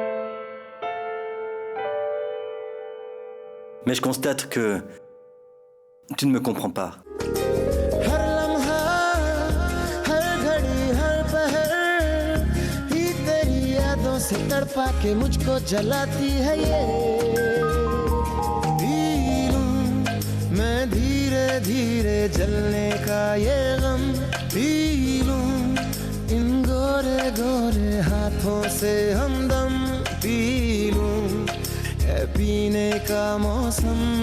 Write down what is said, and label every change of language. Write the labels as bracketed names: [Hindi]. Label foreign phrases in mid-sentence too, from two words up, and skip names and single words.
[French] Mais je constate que tu ne me comprends pas. [Hindi] हर लम्हा हर घड़ी हर पहर ही तेरी यादों से तड़पा के मुझको जलाती है ये पी लूं मैं धीरे धीरे जलने का ये गम पी लूं इन गोरे गोरे हाथों से हमदम पी लूं है पीने का मौसम